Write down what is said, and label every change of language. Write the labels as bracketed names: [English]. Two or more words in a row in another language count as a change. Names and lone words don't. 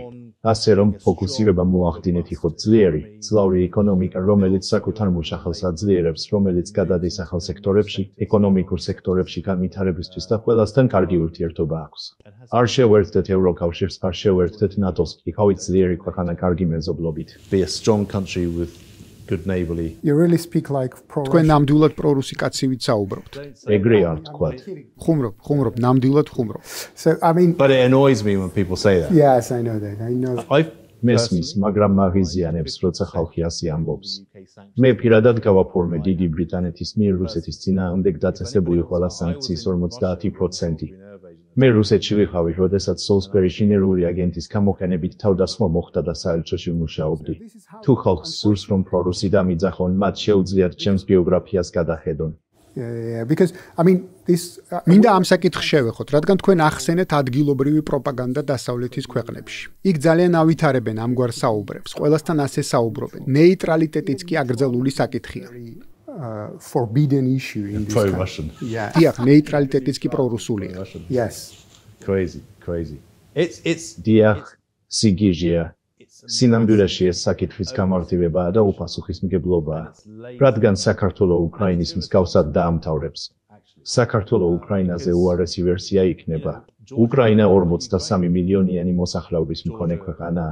[Georgian] ასე რომ ფოკუსირება მოახდინეთ იყო ძლიერი, ძლავრი ეკონომიკა, რომელიც საკუთარ მუშახელს აძლიერებს, რომელიც გადადის ახალ სექტორებში, ეკონომიკურ სექტორებში განვითარებისთვის და ყველასთან კარგი ურთიერთობა აქვს. არ შევერთდეთ ევროკავშირს, არ შევერთდეთ ნატოს, იქავით ძლიერი ქვეყანა კარგი მეზობლობით. [English] Be a strong country with good neighborly. You really speak like [Georgian] თქვენ ნამდვილად პრორუსი კაცივით საუბრობთ. ეგრე არ თქვათ. ხუმრობ, ნამდვილად ხუმრობ. [English] So I mean, But it annoys me when people say that. yes, I know that. I know. [Georgian] მესმის, მაგრამ მაღიზიანებს, როცა ხალხი ასე ამბობს. მე პირადად გავაფორმე დიდი ბრიტანეთის მიერ რუსეთის წინააღმდეგ დაწესებული ყველა სანქციის 50%. მე რუსეთში ვიყავი, როდესაც სოლსბერიში ნერვული აგენტის გამოყენებით თავდასხმა მოხდა და საელჩოში ვმუშაობდი. თუ ხალხს სურს რომ პრორუსი დამიძახონ, მათ შეუძლიათ ჩემს ბიოგრაფიას გადახედონ. [English] Yeah, because I mean this [Georgian] მინდა ამ საკითხს შევეხოთ, რადგან თქვენ ახსენეთ ადგილობრივი პროპაგანდა დასავლეთის ქვეყნებში. იქ ძალიან ავითარებენ ამგვარ საუბრებს, ყველასთან ასე საუბრობენ. ნეიტრალიტეტიც კი აკრძალული საკითხია. [English] forbidden issue in this Pro-Russian. Yeah. [Georgian] დიახ, ნეიტრალიტეტიც კი პრორუსულია. [English] Yes. Crazy. It's [Georgian] დიახ, სიგიჟეა. სინამდვილეში ეს საკითხის გამარტივებაა და უპასუხისმგებლობაა, რადგან საქართველოს უკრაინის მსგავსად დაამთავრებს. საქართველოს უკრაინაზე უარესი ვერსია იქნება. უკრაინა 43 მილიონიანი მოსახლეობის მქონე ქვეყანაა.